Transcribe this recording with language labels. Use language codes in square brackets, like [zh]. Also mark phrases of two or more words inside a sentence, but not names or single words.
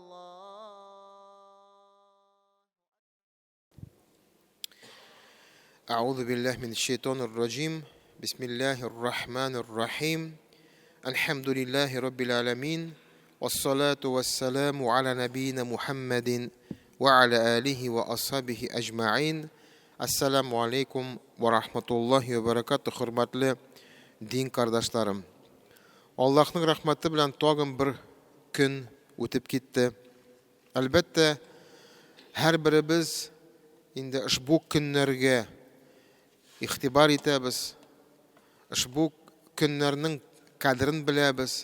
[ar] أعوذ بالله من الشيطان الرجيم بسم الله الرحمن الرحيم الحمد لله رب العالمين والصلاة والسلام على نبينا محمد وعلى آله وأصحابه أجمعين السلام عليكم ورحمة الله وبركاته, [tt] хөрмәтле дин кардашларым. Аллаһның рәхмәте белән тагын бер көн үтеп китте. Әлбәттә, һәрберебез инде ушбу көннәргә ихтибар итәбез. Ушбу көннәрнең кадерен беләбез.